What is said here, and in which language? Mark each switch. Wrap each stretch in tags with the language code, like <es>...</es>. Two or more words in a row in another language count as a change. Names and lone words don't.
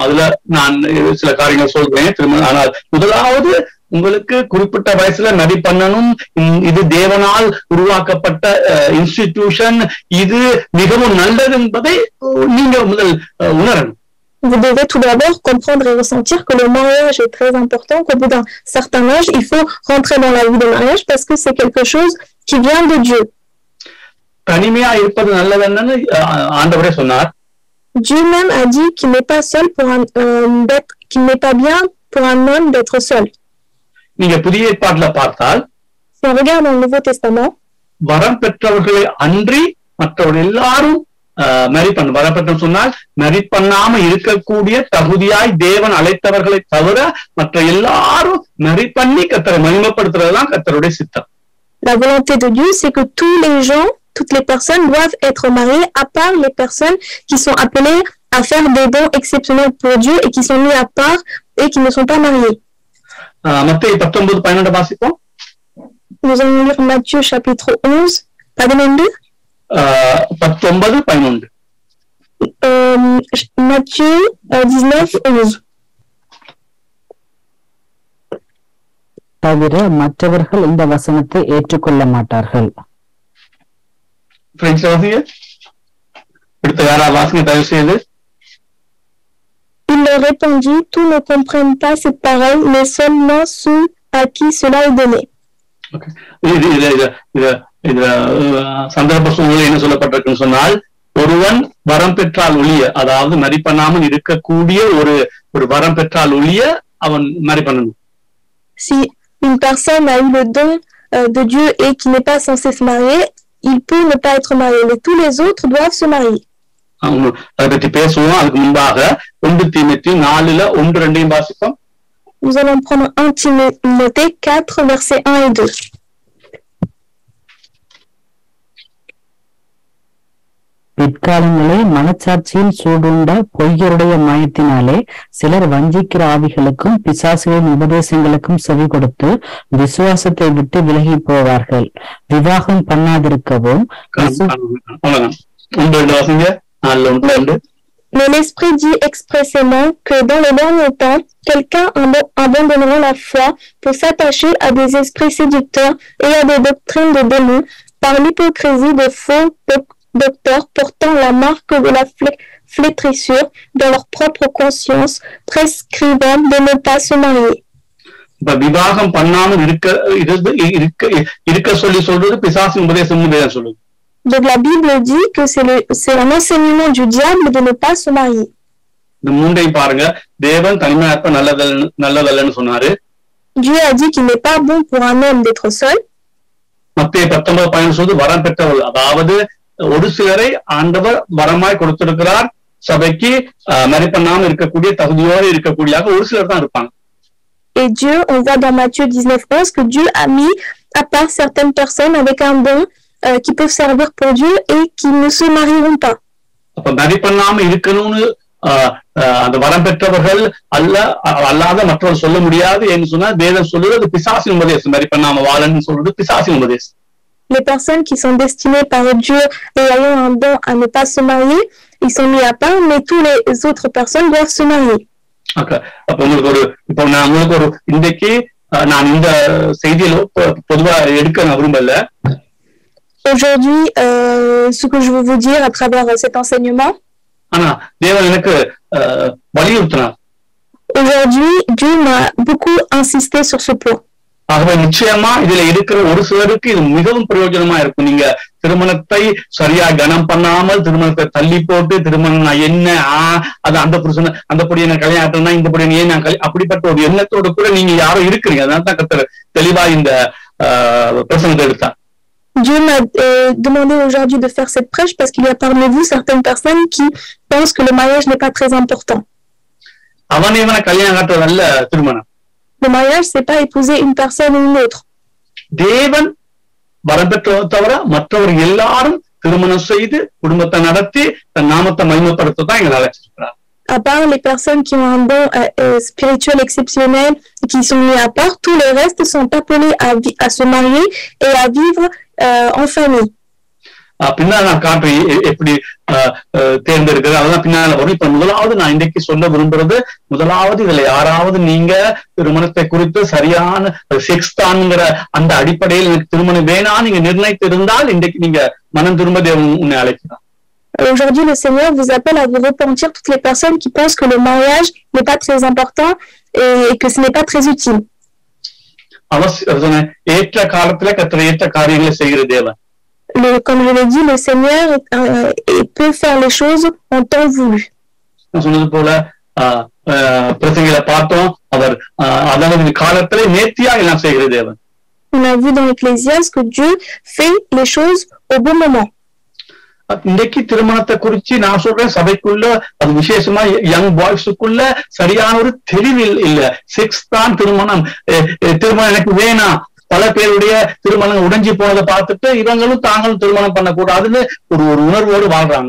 <ta>அதுல நான் சில காரியங்கள் சொல்றேன். திருமணம் ஆனால் முதலாவது உங்களுக்கு குறிப்பிட்ட வயசுல மேரி பண்ணணும். இது தேவனால் உருவாக்கப்பட்ட இன்ஸ்டிடியூஷன், இது மிகவும் நல்லது என்பதை நீங்க முதல் உணரணும்.</ta> <fr>Vous devez tout d'abord comprendre et ressentir que le mariage est très important, qu'au bout d'un certain âge, il faut rentrer dans la vie de mariage parce que c'est quelque chose qui vient de Dieu.</fr> <ta>தனிமையா இருப்பது நல்லதுன்னு ஆண்டவரே சொன்னார்.</ta> <fr>Dieu même a dit qu'il n'est pas seul pour qu'il n'est pas bien pour un homme d'être seul.</fr> <ta>நீங்க புதிய ஏற்பாட்டுல பார்த்தால்,</ta> <fr>si on regarde dans le Nouveau Testament,</fr> <ta>வரம் பெற்றவர்களை அன்றி மற்றவர்கள் எல்லாரும் மேரி பண்ண வரம் பெற்ற சொன்னால் மேரி பண்ணாம இருக்கக்கூடிய தகுதியாய் தேவன் அழைத்தவர்களை தவிர மற்ற எல்லாரும் மேரி பண்ணி கர்த்தரை மகிமைப்படுத்துறதுதான் கர்த்தருடைய சித்தம்.</ta> <fr>La volonté de Dieu, c'est que tous les gens, toutes les personnes doivent être mariées, à part les personnes qui sont appelées à faire des dons exceptionnels pour Dieu et qui sont mis à part et qui ne sont pas mariées.</fr> <ta>மத்தேயு 19:12 வாசிப்போம்.</ta> <fr>Nous allons lire Matthieu chapitre 11,</fr> <ta>பதினொன்று.</ta> <fr>19:11. Matthieu 19:11.</fr> <ta>தவிர மற்றவர்கள் இந்த வசனத்தை ஏற்றுக்கொள்ள மாட்டார்கள். பிரெஞ்சு வாசிங்க. அடுத்த யாரா வாசிங்க தயவு செய்து.</ta> <fr>Il leur répondit, tous ne comprennent pas cette parole, mais seulement ceux à qui cela est donné.</fr> <ta>சந்தர்ப்ப சூழ்நிலை என்ன சொல்லப்பட்டிருக்குன்னு சொன்னால், ஒருவன் வரம் பெற்றால் ஒழிய, அதாவது மேரி பண்ணாமல் இருக்கக்கூடிய ஒரு வரம் பெற்றால் ஒழிய அவன் மேரி பண்ணணும்.</ta> <fr>Si une personne a eu le don de Dieu et qui n'est pas censé se marier, il peut ne pas être marié, mais tous les autres doivent se marier.</fr> <ta>அதை பற்றி பேசுவோம். அதுக்கு முன்பாக 1 தீமோத்தேயு 4:1-2 வாசிப்போம்.</ta> <fr>Nous allons prendre 1 Timothée 4, versets 1 et 2.</fr> <ta>பிற்காலங்களே மனச்சாட்சியில் சூடுண்ட பொய்யருடைய மாயத்தினாலே சிலர் வஞ்சிக்கிற ஆவிகளுக்கும் பிசாசுகளின் உபதேசங்களுக்கும் செவி கொடுத்து விசுவாசத்தை விட்டு விலகி போவார்கள். விவாகம் பண்ணாதிருக்கவும்.</ta> <fr>Mais l'Esprit dit expressément que dans les derniers temps, quelqu'un abandonnera la foi pour s'attacher à des esprits séducteurs et à des doctrines de démons par l'hypocrisie de faux docteurs portant la marque de la flétrissure dans leur propre conscience, prescrivant de ne pas se marier.</fr> <ta>விவாகம் பண்ணாமல் இருக்க சொல்லி சொல்றது பிசாசின் உபதேசம்னு வேதம் சொல்லுது.</ta> <fr>Donc la Bible dit que c'est un enseignement du diable de ne pas se marier.</fr> <ta>இந்த மூன்றையும் பாருங்க. தேவன் தனிமையா இருப்ப நல்லதல்லன்னு சொன்னாரு.</ta> <fr>Dieu a dit qu'il n'est pas bon pour un homme d'être seul.</fr> <ta>மத்தேயு 19:15 சொல்லுது வரம் பெற்றவர்கள், அதாவது ஒரு சிலரை ஆண்டவர் வரமாய் கொடுத்திருக்கிறார். சபைக்கு மேரி பண்ணாம இருக்கக்கூடிய தகுதியோடு இருக்கக்கூடியாக ஒரு சிலர் தான் இருப்பாங்க.</ta> <fr>Et Dieu, on voit dans Matthieu 19:11 que Dieu a mis à part certaines personnes avec un don qui peuvent servir pour Dieu et qui ne se marieront pas.</fr> <ta>அப்ப மேரி பண்ணாம இருக்கணும்னு அந்த வரம் பெற்றவர்கள் அல்லாத மற்றவர்கள் சொல்ல முடியாது என்று சொன்னா வேதம் சொல்லுறது பிசாசின் உபதேசம். மேரி பண்ணாம வாழன்னு சொல்றது பிசாசின் உபதேசம்.</ta> <fr>Les personnes qui sont destinées par Dieu et ayant un don à ne pas se marier, ils sont mis à part, mais toutes les autres personnes doivent se marier.</fr> <ta>அப்ப உங்களுக்கு இன்றைக்கு நான் இந்த செய்தியில பொதுவா எடுக்க நான் விரும்பல.</ta> <fr>Aujourd'hui, ce que je veux vous dire à travers cet enseignement,</fr> <ta>ஆனா தேவன் எனக்கு வலியுறுத்தினார்.</ta> <fr>Aujourd'hui, Dieu m'a beaucoup insisté sur ce point.</fr> <ta>ஆகவே நிச்சயமா இதுல இருக்கிற ஒரு சிலருக்கு இது மிகவும் பிரயோஜனமா இருக்கும். நீங்க திருமணத்தை சரியா கனம் பண்ணாமல் திருமணத்தை தள்ளி போட்டு திருமணம் நான் என்ன அது அந்த புருஷன் அந்த பொடியை நான் கல்யாணம்னா இந்த பொடியை ஏன் நான் அப்படிப்பட்ட ஒரு எண்ணத்தோடு கூட நீங்க யாரும் இருக்கிறீங்க. அதனால தான் கர்த்தர் தெளிவா இந்த பிரசங்கத்தை எடுத்தார்.</ta> <fr>Dieu m'a demandé aujourd'hui de faire cette prêche parce qu'il y a parmi vous certaines personnes qui pensent que le mariage n'est pas très important.</fr> <ta>அவன் இவனை கல்யாணம் கட்டுறதல்ல திருமணம்.</ta> <fr>Le mariage, c'est pas épouser une personne ou une autre.</fr> <ta>தேவன் வரம் பெற்றவரை தவிர மற்றவர் எல்லாரும் திருமணம் செய்து குடும்பத்தை நடத்தி தன் நாமத்தை மகிமைப்படுத்த தான் எங்களை அழைச்சிருக்கிறார்.</ta> <fr>À part les personnes qui ont un don spirituel exceptionnel et qui sont mis à part, tous les restes sont appelés à se marier et à vivre en famille.</fr> <ta>பின்னால நான் காட்டுறேன் எப்படி தேர்ந்தெடுக்கிறது அதெல்லாம் பின்னால வரும். இப்ப முதலாவது நான் இன்றைக்கு சொல்ல விரும்புறது, முதலாவது இதுல யாராவது நீங்க திருமணத்தை குறித்து சரியான செக்ஸ் தான்ங்கிற அந்த அடிப்படையில் எனக்கு திருமணம் வேணாம் நீங்க நிர்ணயித்து இருந்தால் இன்றைக்கு நீங்க மனம் திரும்ப தேவன் உன்னை அழைக்கிறார்.</ta> <fr>Aujourd'hui, le Seigneur vous appelle à vous repentir toutes les personnes qui pensent que le mariage n'est pas très important et que ce n'est pas très utile.</fr> <ta>அவசியம் ஏற்ற காலத்துல கர்த்தர் ஏற்ற காரியங்களை செய்கிற தேவன்.</ta> <fr>Comme je l'ai dit, le Seigneur peut faire les choses en temps voulu.</fr> <ta>நான் சொன்னது போல பிரசங்களை பார்த்தோம், அவர் அதனது காலத்துல நேர்த்தியா எல்லாம் செய்கிற தேவன்.</ta> <fr>On a vu dans l'Ecclésiaste que Dieu fait les choses au bon moment.</fr> <ta>இன்றைக்கு திருமணத்தை குறிச்சு நான் சொல்றேன், சபைக்குள்ள அது விசேஷமா</ta> <en>young boysக்குள்ள</en> <ta>சரியான ஒரு தெளிவு இல்ல. செக்ஸ் தான் திருமணம், திருமணம் எனக்கு வேணாம். பல பேருடைய திருமணம் உடைஞ்சி போனதை பார்த்துட்டு இவங்களும் தாங்களும் திருமணம் பண்ணக்கூடாதுன்னு ஒரு உணர்வோடு வாழ்றாங்க.</ta>